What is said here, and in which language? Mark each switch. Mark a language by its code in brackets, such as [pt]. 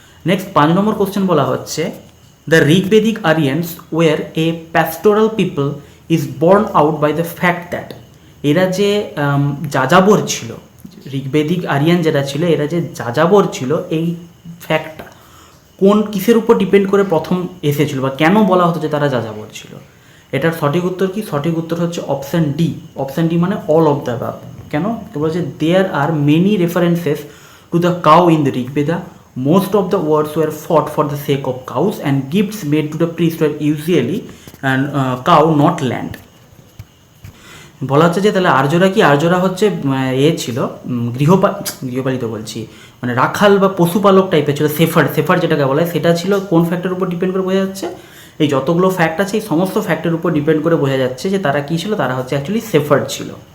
[bn] Next 5 নম্বর question বলা হচ্ছে [en] the Rigvedic Aryans were a pastoral people is borne out by the fact that, [bn] এরা যে যাযাবর ছিল, ঋগ্বেদিক আরিয়ান যেটা ছিল, এরা যে যাযাবর ছিল, এই ফ্যাক্টটা কিসের উপর ডিপেন্ড করে প্রথম এসেছিল বা কেন বলা হতো যে তারা যাযাবর ছিল? এটার সঠিক উত্তর কি? সঠিক উত্তর হচ্ছে অপশান ডি। অপশান ডি মানে [en] All of the above. [bn] কেন বলছে, [en] There are many references to the cow in the Rigveda, most of the wars were fought for the sake of cows and gifts made to the priest were usually cow not land। [bn] বলা হচ্ছে যে তাহলে আর্যরা হচ্ছে ছিল গৃহপালিত বলছি, মানে রাখাল বা পশুপালক টাইপের ছিল। সেফার যেটাকে বলা হয়, সেটা ছিল কোন ফ্যাক্টরের উপর ডিপেন্ড করে বোঝা যাচ্ছে, এই যতগুলো ফ্যাক্ট আছে এই সমস্ত ফ্যাক্টের উপর ডিপেন্ড করে বোঝা যাচ্ছে যে তারা কী ছিল, তারা হচ্ছে অ্যাকচুয়ালি সেফার্ড ছিল।